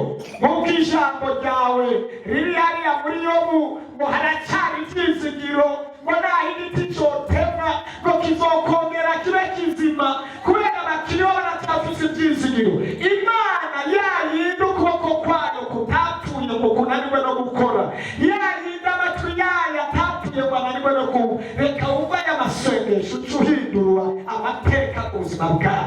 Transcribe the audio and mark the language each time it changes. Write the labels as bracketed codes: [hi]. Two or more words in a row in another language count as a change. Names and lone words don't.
[rn] Nk'uko ijambo ryawe riri hariya muri Yobu ngo haracyari ibyizigiro, ngo naho igiti cyotemwa ngo kizokongera kibe kizima, kubera abakiriya baracyafise ibyizigiro. Imana yayindi ukuboko kwayo kutapfuye ngo kunaniwe no gukora, yayindi amatwi yayo atapfuye ngo ananiwe no kumva. Reka wumve aya masengesho ucuhindura amateka ku buzima bwawe.